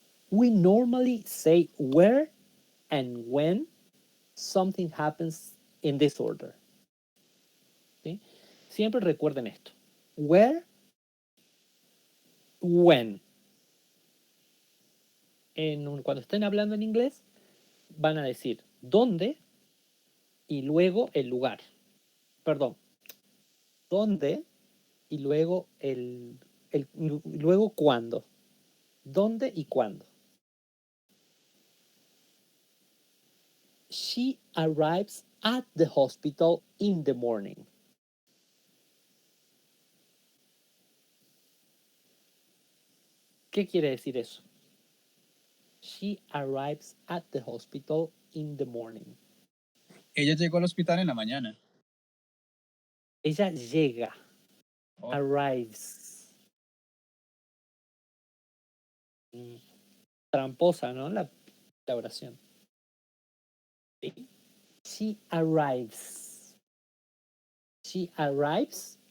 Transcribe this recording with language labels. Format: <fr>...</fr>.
<en>We normally say where and when something happens in this order.</en> <es>¿Sí? Siempre recuerden esto. Where, when. Cuando estén hablando en inglés, van a decir dónde y luego el lugar. Perdón. Dónde y luego luego cuándo. ¿Dónde y cuándo?</es> <en>She arrives at the hospital in the morning.</en> <es>¿Qué quiere decir eso?</es> <en>She arrives at the hospital in the morning. Ella llegó al hospital en la mañana. Ella llega. Oh. Arrives.</en> <es>Tramposa, ¿no? La oración. ¿Sí?</es> <en>She arrives. She arrives.</en>